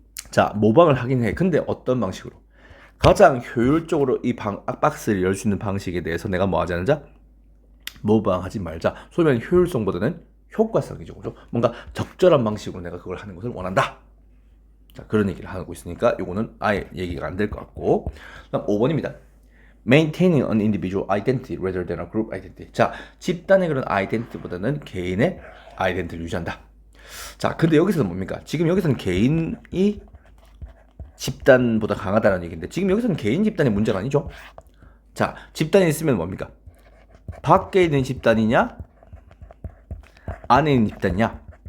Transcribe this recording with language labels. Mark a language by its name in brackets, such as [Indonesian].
[Korean] 자, 모방을 하긴 해. 근데 어떤 방식으로? 가장 효율적으로 이 박스를 열 수 있는 방식에 대해서 내가 뭐 하자는 자? 모방하지 말자. 소위 말하는 효율성보다는 효과성이죠. 그죠? 뭔가 적절한 방식으로 내가 그걸 하는 것을 원한다. 자, 그런 얘기를 하고 있으니까 요거는 아예 얘기가 안 될 것 같고. 그다음 5번입니다. [English] Maintaining an individual identity rather than a group identity. [Korean] 자, 집단의 그런 아이덴티티보다는 개인의 아이덴티티를 유지한다. 자, 근데 여기서는 뭡니까? 지금 여기서는 개인이 집단보다 강하다는 얘기인데 지금 여기서는 개인 집단의 문제가 아니죠. 자, 집단이 있으면 뭡니까? 밖에 있는 집단이냐? 안에 있는 집단이냐?